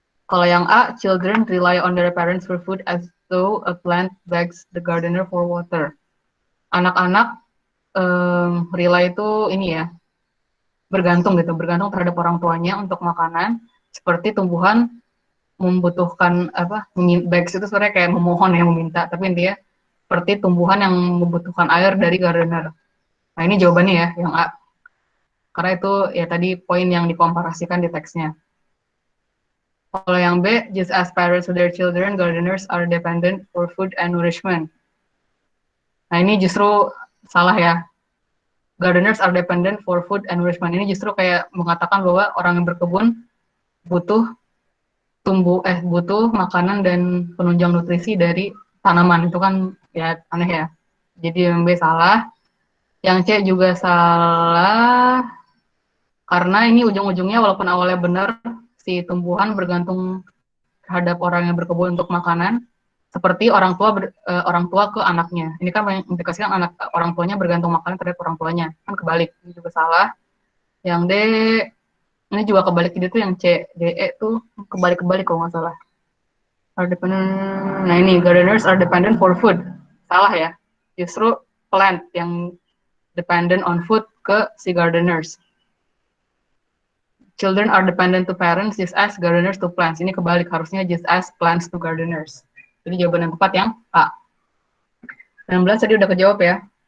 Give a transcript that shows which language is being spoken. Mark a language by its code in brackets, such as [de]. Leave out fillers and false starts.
[id] Kalau yang A, [en] children rely on their parents for food as though a plant begs the gardener for water. [id] Anak-anak rely itu ini ya, bergantung terhadap orang tuanya untuk makanan, seperti tumbuhan membutuhkan begs itu sebenarnya kayak memohon ya, meminta, tapi intinya seperti tumbuhan yang membutuhkan air dari gardener. Nah, ini jawabannya ya, yang A. Karena itu ya tadi poin yang dikomparasikan di teksnya. Kalau yang B, [en] just as parents to their children, gardeners are dependent for food and nourishment. [id] Nah, ini justru salah ya. [en] Gardeners are dependent for food and nourishment. [id] Ini justru kayak mengatakan bahwa orang yang berkebun butuh butuh makanan dan penunjang nutrisi dari tanaman. Itu kan ya aneh ya. Jadi yang B salah. Yang C juga salah, karena ini ujung-ujungnya walaupun awalnya benar, si tumbuhan bergantung terhadap orang yang berkebun untuk makanan, seperti orang tua ke anaknya. Ini kan mengimplikasikan orang tuanya bergantung makanan terhadap orang tuanya. Kan kebalik, ini juga salah. Yang D, ini juga kebalik, itu yang C, D, E tuh kebalik-kebalik kalau nggak salah. Nah ini, [en] gardeners are dependent for food. [id] Salah ya. Justru plant yang [en] dependent on food [id] ke si gardeners. [en] Children are dependent to parents just as gardeners to plants. [id] Ini kebalik, harusnya [en] just as plants to gardeners. [id] Jadi jawaban yang tepat yang A. 19 tadi udah kejawab ya.